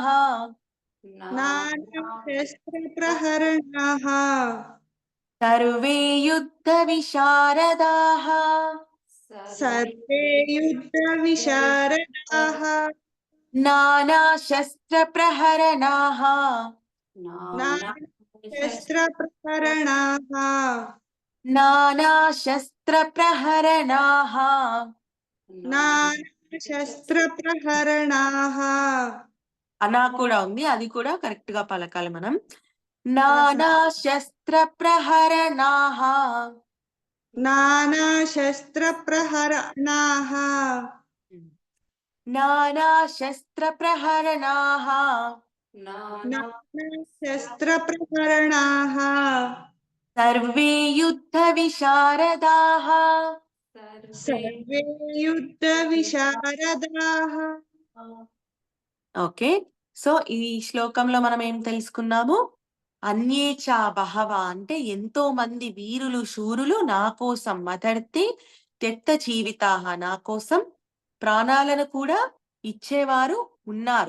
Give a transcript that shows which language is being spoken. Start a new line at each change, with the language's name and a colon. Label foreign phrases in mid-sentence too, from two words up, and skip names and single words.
Sanskrit: నానా శస్త్ర ప్రహరణాః. సర్వే యుద్ధ విశారదాః సర్వే యుద్ధ విశారదాః. నానా శస్త్ర ప్రహరణాః నానా शस्त्रप्रहरणाः नानाशस्त्रप्रहरणाः नानाशस्त्रप्रहरणाः
Telugu: అనా కూడా ఉంది, అది కూడా కరెక్ట్ గా పలకాలి మనం.
Sanskrit: నానాశస్త్రప్రహరణాః नानाशस्त्रप्रहरणाः नानाशस्त्रप्रहरणाः नानाशस्त्रप्रहरणाः सर्वे युद्धविशारदाः सर्वे युद्धविशारदाः.
Telugu: ఓకే, సో ఈ శ్లోకంలో మనం ఏం తెలుసుకున్నాము?
Sanskrit: అన్యేచా బహవ
Telugu: అంటే ఎంతో మంది వీరులు శూరులు నా కోసం
Sanskrit: మదర్తే త్యక్త జీవితాహ
Telugu: నా కోసం ప్రాణాలను కూడా ఇచ్చేవారు ఉన్నారు.